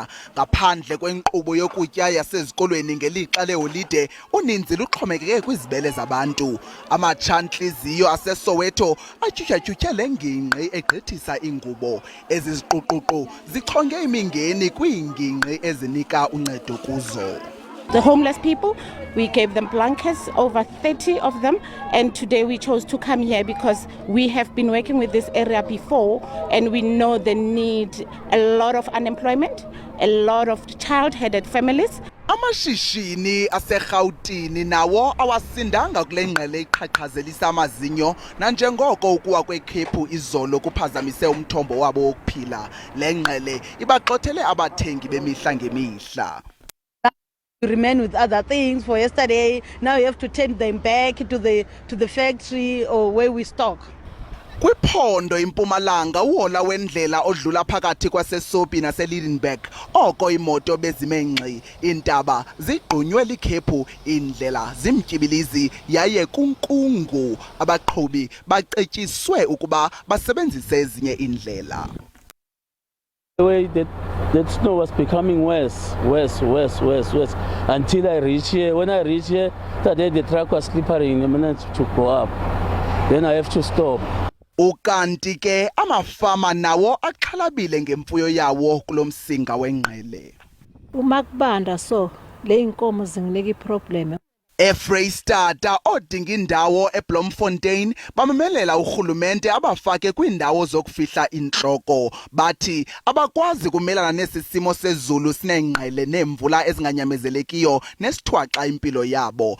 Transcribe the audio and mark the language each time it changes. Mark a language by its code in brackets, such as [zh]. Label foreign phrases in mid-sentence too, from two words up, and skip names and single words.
[xh] Ngaphandle kwenkqubo yokutya yasezikolweni ngelixa leholide uninzi luxhomekeke kwizibele zabantu. Amatshantliziyo aseSoweto atyutyhatyutyhe le ngingqi egqithisa ingubo. Ezi ziquququ zichonge imingeni kwiingingqi ezinika uncedo kuzo. [en] The homeless people, we gave them blankets, over 30 of them, and today we chose to come here because we have been working with this area before and we know they need a lot of unemployment, a lot of child-headed families. [xh] Amashishini aseRhawutini nawo awasindanga kule ngqele iqhaqhazelisa amazinyo nanjengoko ukuwa kwekhephu izolo kuphazamise umthombo wabo wokuphila. Le ngqele ibaxothele abathengi bemihla ngemihla. [en] You remain with other things for yesterday. Now you have to turn them back to the factory or where we stock. [xh] Kwiphondo impumalanga uhola wendlela odlula phakathi kwaseSopi naseLidenburg oko imoto bezimengxi. Iindaba zigqunywe likhephu, indlela zimtyibilizi yaye kunkungu. Abaqhubi bacetyiswe ukuba basebenzise ezinye indlela. [en] The way that snow was becoming worse, until I reach here. When I reach here, today the track was slippery and I managed to go up. Then I have to stop. [xh] Ukanti ke amafama nawo axhalabile ngemfuyo yawo kulomsinga wengqele. [zu] Uma kubanda so le inkomo zinginika iproblem. [xh] eFreystata odinga indawo eBloemfontein bamemelela urhulumente abafake kwindawo zokufihla inhloko bathi abakwazi kumelana nesisimo sezulu sinengqele nemvula ezinganyamezelekiyo nesithwaxa impilo yabo.